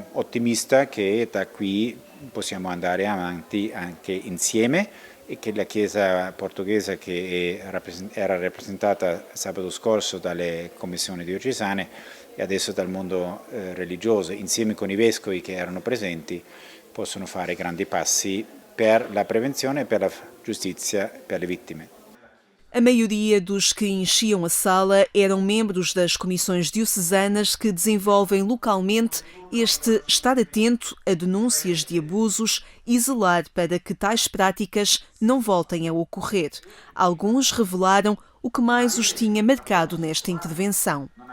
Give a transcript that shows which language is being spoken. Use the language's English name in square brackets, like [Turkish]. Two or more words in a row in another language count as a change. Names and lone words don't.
[Italian] ottimista che da qui possiamo andare avanti anche insieme e che la Chiesa portoghese, che era rappresentata sabato scorso dalle commissioni diocesane e adesso dal mondo religioso, insieme con i vescovi che erano presenti, possono fare grandi passi per la prevenzione e per la giustizia per le vittime. [Portuguese] A maioria dos que enchiam a sala eram membros das comissões diocesanas que desenvolvem localmente este estar atento a denúncias de abusos e zelar para que tais práticas não voltem a ocorrer. Alguns revelaram o que mais os tinha marcado nesta intervenção.